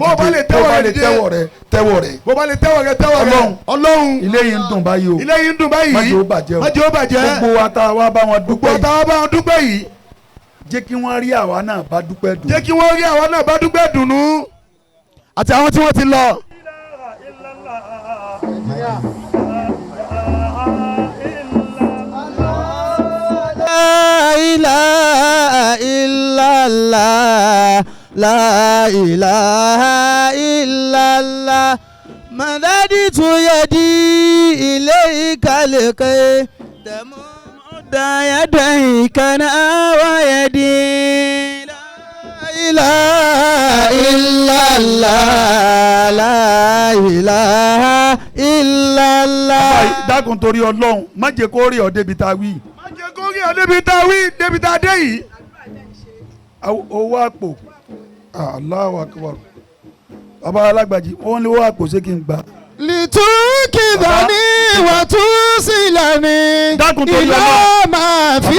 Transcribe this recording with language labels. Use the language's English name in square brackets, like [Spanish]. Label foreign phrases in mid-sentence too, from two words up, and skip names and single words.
[Yoruba] bó o bá lè tẹ́wọ́ rẹ tẹ́wọ́ rẹ. ọlọ́run ilé yìí ń dùn báyìí o. ilé yìí ń dùn báyìí. má jẹ́ ó bàjẹ́ o. má jẹ́ ó bàjẹ́. gbogbo wa tá a wá bá wọn dúpẹ́ yìí. gbogbo wa tá a wá bá wọn dúpẹ́ yìí. jẹ́ kí wọ́n rí àwa náà bá dúpẹ́ dùn. jẹ́ kí wọ́n rí àwa náà bá dúpẹ́ dùnú. àti àwọn tí wọ́n ti lọ. [Arabic] لا إله إلا الله لا إله إلا الله مددت يدي إليك لكي تمد يديك ويدي. لا إله إلا الله لا إله إلا الله. [Yoruba] dákun torí ọlọ́run má jẹ́ kó rí ọ débi tá a wí. kórí ọ débi tá a wí débi tá a dé yìí. owó àpò [Arabic] الله أكبر [Yoruba] bàbá alágbàjì wọ́n lé owó àpò ṣé kí n gbà. [Arabic] لتقيدني وتوصلني إلى ما في.